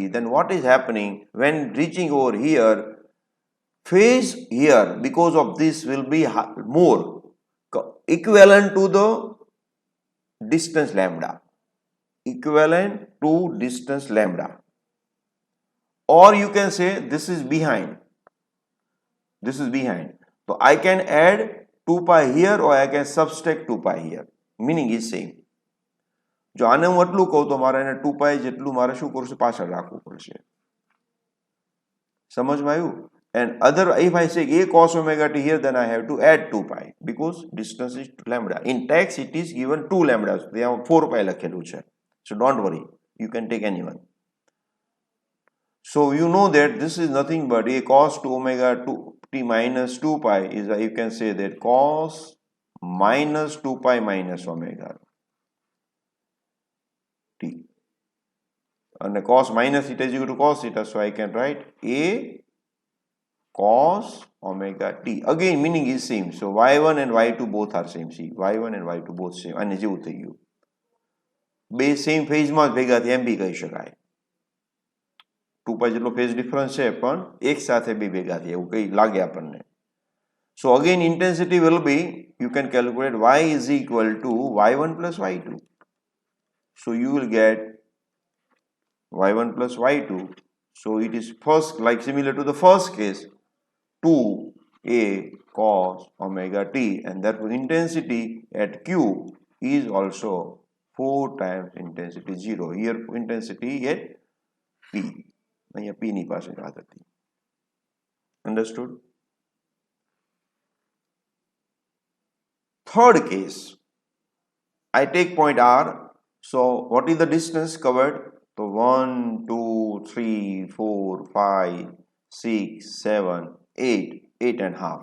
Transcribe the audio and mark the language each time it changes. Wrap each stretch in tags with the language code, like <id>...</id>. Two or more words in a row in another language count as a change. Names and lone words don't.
<en>Then what is happening when reaching over here? Phase here because of this will be more equivalent to the distance lambda, equivalent to distance lambda, or you can say this is behind, this is behind. So I can add 2 pi here or I can subtract 2 pi here, meaning is same.</en> <gu>જો આને હું એટલું કહું તો મારે એને 2 pi જેટલું મારે શું કરવું પાછળ રાખવું પડશે. સમજમાં આવ્યું?</gu> <en>And other, if I say A cos omega t here, then I have to add 2 pi because distance is lambda. In text it is given 2 lambdas. They have 4 pi</en> <gu>લખેલું છે.</gu> <en>So don't worry, you can take anyone. So you know that this is nothing but A cos 2 omega 2 t minus 2 pi is, you can say that cos minus 2 pi minus omega t. And cos minus theta is equal to cos theta, so I can write A cos omega t. Again meaning is same. So y1 and y2 both are same. See, y1 and y2 both same.</en> <gu>અને જેવું થઈ ગયું. બે</gu> <en>same phase</en> <gu>જ ભેગા થયા એમ બી કહી શકાય. 2 pi જેટલો</gu> <en>phase difference</en> <gu>છે પણ એક સાથે બે ભેગા થયા એવું કઈ લાગે આપણને.</gu> <en>So again intensity will be, you can calculate y is equal to y1 plus y2. So you will get y1 plus y2. So it is first, like similar to the first case, 2a cos omega t, and therefore intensity at Q is also 4 times intensity 0. Here intensity at P.</en> <gu>અહીંયા P ની પાસે વાત હતી.</gu> <en>Understood? Third case, I take point R. So what is the distance covered? So 1, 2, 3, 4, 5, 6, 7, 8, 8.5.</en>